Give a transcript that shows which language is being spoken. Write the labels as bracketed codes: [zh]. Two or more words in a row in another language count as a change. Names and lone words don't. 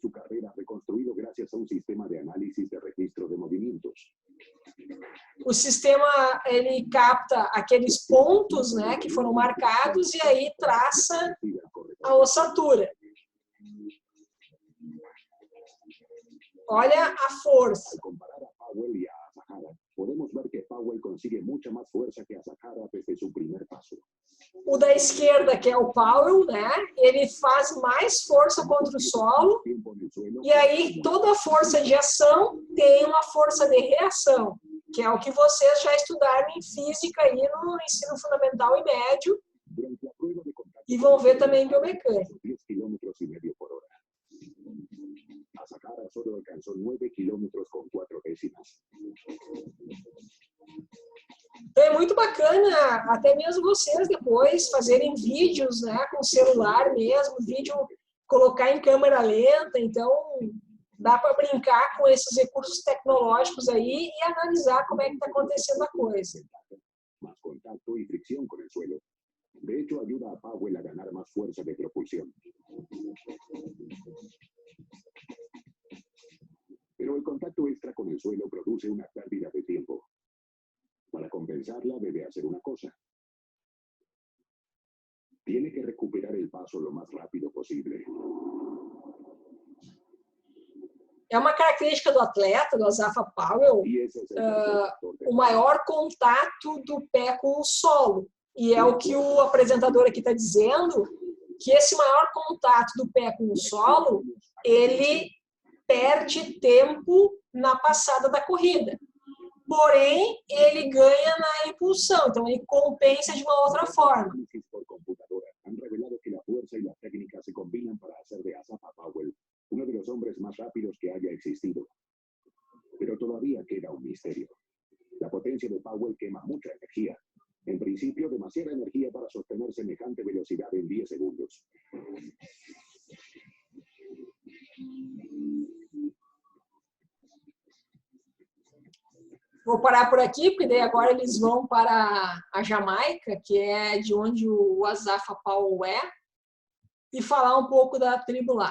[pt] O sistema ele capta aqueles pontos, né, que foram marcados e aí traça a ossatura. Olha a força. [es] Podemos ver que Powell consigue mucha más fuerza que Asahara desde su primer paso. [pt] O da esquerda, que é o Powell, né? Ele faz mais força contra o solo. E aí toda força de ação tem uma força de reação, que é o que vocês já estudaram em física aí no ensino fundamental e médio. E vão ver também em biomecânica. [es] Asahara solo alcanzó 9 kilómetros con 4 décimas. [pt] É muito bacana, até mesmo vocês depois fazerem vídeos, né, com celular mesmo, vídeo colocar em câmera lenta, então dá para brincar com esses recursos tecnológicos aí e analisar como é que está acontecendo a coisa. [es] Más contacto y fricción con el suelo. De hecho, ayuda a Powell a ganar más fuerza de propulsión. Pero el contacto extra con el suelo produce una pérdida de tiempo. Para compensarla, debe hacer una cosa. Tiene que recuperar el paso lo más rápido posible. [pt] É uma característica do atleta, do Asafa Powell, o maior contato do pé com o solo. E é o que o apresentador aqui está dizendo, que esse maior contato do pé com o solo, ele perde tempo na passada da corrida. Porém, ele ganha na impulsão, então ele compensa de uma outra forma. [es] Han revelado que la fuerza y la técnica se combinan para hacer de Asafa Powell uno de los hombres más rápidos que haya existido. Pero todavía queda un misterio. La potencia de Powell quema mucha energía. En principio, demasiada energía para sostener semejante velocidad en 10 segundos. [pt] Vou parar por aqui, porque daí agora eles vão para a Jamaica, que é de onde o Asafa Powell é, e falar um pouco da tribo lá.